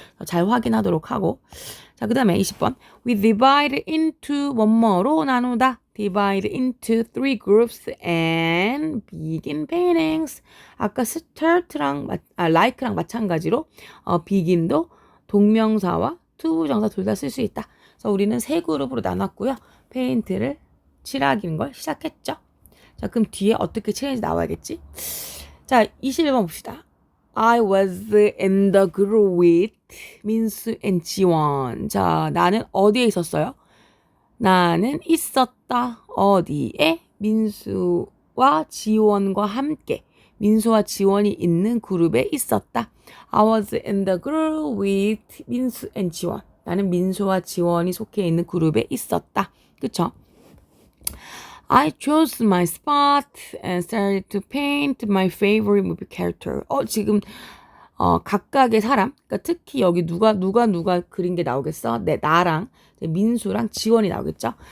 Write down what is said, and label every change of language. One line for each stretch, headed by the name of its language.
Korean: 잘 확인하도록 하고 자, 그다음에 20번
English: we divide into
Korean: 뭐뭐로 나누다
English: divide into three groups and begin paintings
Korean: 아까 start랑 like랑 마찬가지로 begin도 동명사와 투부정사 둘 다 쓸 수 있다. 그래서 우리는 세 그룹으로 나눴고요. 페인트를 칠하기는 걸 시작했죠. 자, 그럼 뒤에 어떻게 칠했는지 나와야겠지? 자, 21번 봅시다.
English: I was in the group with 민수 and 지원.
Korean: 자, 나는 어디에 있었어요? 나는 있었다. 어디에? 민수와 지원과 함께. 민수와 지원이 있는 그룹에 있었다.
English: I was in the group with 민수 and 지원.
Korean: 나는 민수와 지원이 속해 있는 그룹에 있었다. 그쵸?
English: I chose my spot and started to paint my favorite movie character.
Korean: 지금 각각의 사람, 그러니까 특히 여기 누가 그린 게 나오겠어? 나랑 민수랑 지원이 나오겠죠?